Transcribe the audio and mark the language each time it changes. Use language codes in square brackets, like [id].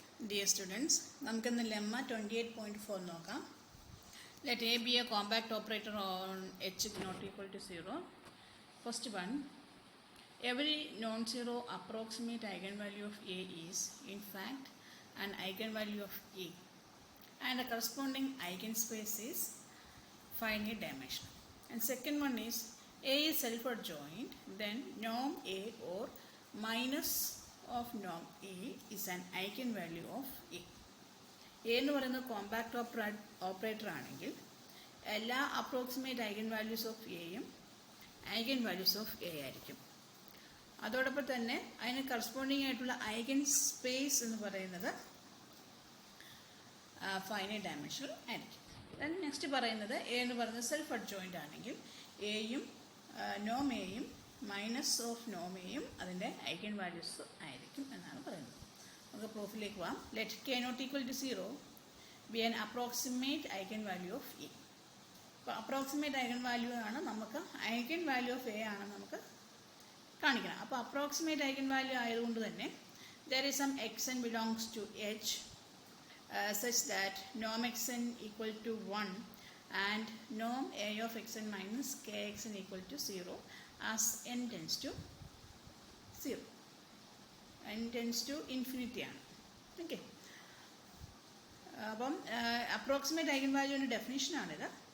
[en] Dear students, [ml] നമുക്ക് ഇന്ന് lemma 28.4 നോക്കാം. [en] Let A be a compact operator on H not equal to 0. First one, every non-zero approximate eigenvalue of A is in fact an eigenvalue of A, and the corresponding eigenspace is finite dimensional. And second one is A is self-adjoint, then norm A or minus of norm A is an eigenvalue of A. [ml] A എന്ന് പറയുന്നത് compact operator ആണെങ്കിൽ എല്ലാ approximate eigen values of എയും eigen values of A ആയിരിക്കും. അതോടൊപ്പം തന്നെ അതിന് corresponding ആയിട്ടുള്ള ഐഗൻ സ്പേസ് എന്ന് പറയുന്നത് ഫൈനൈറ്റ് ഡയമെൻഷണൽ ആയിരിക്കും. ദെൻ നെക്സ്റ്റ് പറയുന്നത് എ എന്ന് പറയുന്നത് സെൽഫ് അഡ്ജോയിൻ്റ് ആണെങ്കിൽ എയും നോം എയും മൈനസ് ഓഫ് നോം എയും അതിൻ്റെ ഐഗൻ വാല്യൂസ് ആയിരിക്കും എന്നാണ് പറയുന്നത്. നമുക്ക് പ്രൂഫിലേക്ക് പോകാം. [en] Let k not equal to 0 be an approximate eigenvalue of A. [ml] അപ്പോൾ അപ്രോക്സിമേറ്റ് ഐഗൻ വാല്യൂ ആണ് നമുക്ക് ഐഗൻ വാല്യൂ ഓഫ് എ ആണ് നമുക്ക് കാണിക്കണം. അപ്പോൾ അപ്രോക്സിമേറ്റ് ഐഗൻ വാല്യൂ ആയതുകൊണ്ട് തന്നെ [en] There is some x n belongs to H such that norm xn equal to 1 and norm a of xn minus kxn equal to 0 as n tends to 0. n tends to infinity ആണ്. [ml] Okay, അപ്പം approximate eigen വാല്യൂവിൻ്റെ ഡെഫിനിഷനാണിത്.